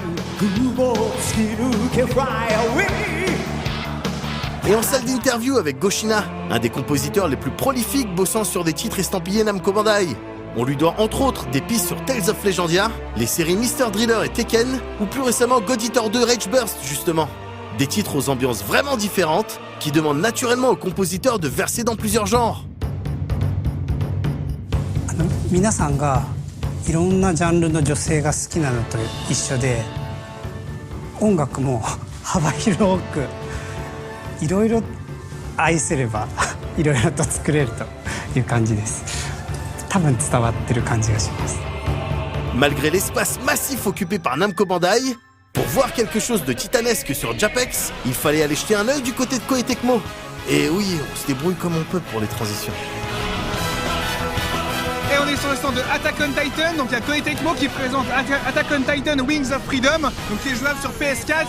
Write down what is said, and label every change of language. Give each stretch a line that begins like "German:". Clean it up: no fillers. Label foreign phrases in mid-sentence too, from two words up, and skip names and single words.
French: Et en salle d'interview avec Goshina, un des compositeurs les plus prolifiques bossant sur des titres estampillés Namco Bandai. On lui doit entre autres des pistes sur Tales of Legendia, les séries Mr. Driller et Tekken, ou plus récemment God Eater 2 Rage Burst justement. Des titres aux ambiances vraiment différentes, qui demandent naturellement aux compositeurs de verser dans plusieurs genres.
Japanese: 皆さんがいろんなジャンルの女性が好きなのと一緒で、音楽も幅広くいろいろ愛せればいろいろと作れるという感じです。多分伝わってる感じがします。
French: Malgré l'espace massif occupé par Namco Bandai, pour voir quelque chose de titanesque sur Japex, il fallait aller jeter un œil du côté de Koei Tecmo. Et oui, on se débrouille comme on peut pour les transitions. Et on est sur le stand de Attack on Titan, donc il y a Koei Tecmo qui présente Attack on Titan Wings of Freedom, donc qui est jouable sur PS4.